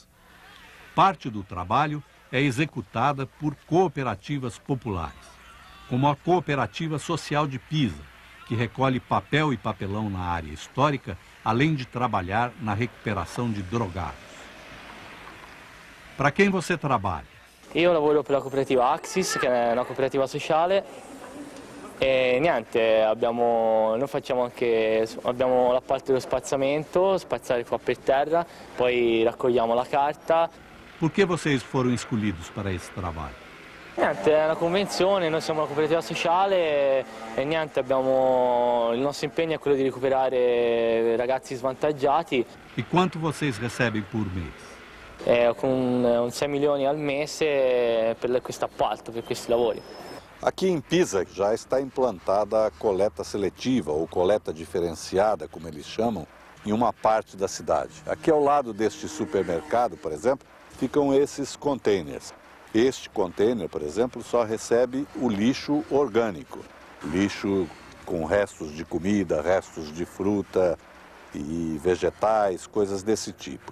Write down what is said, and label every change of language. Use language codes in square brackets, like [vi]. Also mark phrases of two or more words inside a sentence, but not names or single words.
[pt] Parte do trabalho é executada por cooperativas populares, como a Cooperativa Social de Pisa, que recolhe papel e papelão na área histórica, além de trabalhar na recuperação de drogados. Para quem você trabalha? [it] Io lavoro per la cooperativa Axis, che è una cooperativa sociale, e niente, noi facciamo anche, abbiamo la parte dello spazzamento, spazzare qua per terra, poi raccogliamo la carta. [pt] Por que vocês foram escolhidos para esse trabalho? [it] Niente, è una convenzione, noi siamo una cooperativa sociale e niente, il nostro impegno è quello di recuperare ragazzi svantaggiati. [pt] E quanto vocês recebem por mês? [it] Con 6 milioni al mese per questo appalto, per questi lavori. [pt] Aqui em Pisa já está implantada a coleta seletiva ou coleta diferenciada, como eles chamam, em uma parte da cidade. Aqui ao lado deste supermercado, por exemplo, ficam esses containers. Este container, por exemplo, só recebe o lixo orgânico, lixo com restos de comida, restos de fruta e vegetais, coisas desse tipo.